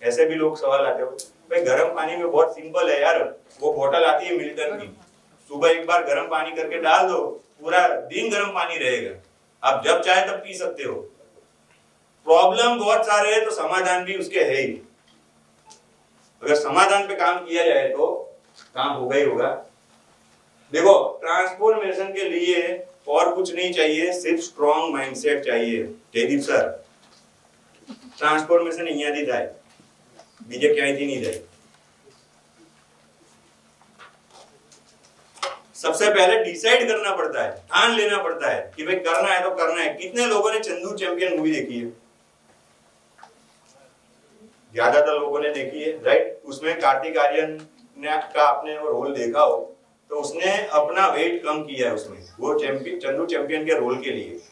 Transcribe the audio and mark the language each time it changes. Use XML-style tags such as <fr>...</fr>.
<hi>ऐसे भी लोग सवाल आते हो, भाई गरम पानी में बहुत सिंपल है यार, वो बोतल आती है मिल्टन की, सुबह एक बार गर्म पानी करके डाल दो, पूरा दिन गर्म पानी रहेगा, आप जब चाहे तब पी सकते हो। प्रॉब्लम बहुत सारे हैं तो समाधान भी उसके है ही। अगर समाधान पे काम किया जाए तो काम होगा ही होगा। देखो ट्रांसफॉर्मेशन के लिए और कुछ नहीं चाहिए, सिर्फ स्ट्रॉन्ग माइंडसेट चाहिए।</hi> <gu>जयदीप सर ट्रांसफॉर्मेशन અહીંયા થાય, બીજે ક્યાંયથી</gu> <hi>नहीं</hi> <gu>થાય।</gu> <hi>सबसे पहले डिसाइड करना पड़ता है, ठान लेना पड़ता है कि भाई करना है तो करना है। कितने लोगों ने चंदू चैंपियन मूवी देखी है? ज्यादातर लोगों ने देखी है, राइट? उसमें कार्तिक आर्यन ने का आपने रोल देखा हो तो उसने अपना वेट कम किया है उसमें, वो चंदू चैंपियन के रोल के लिए।</hi>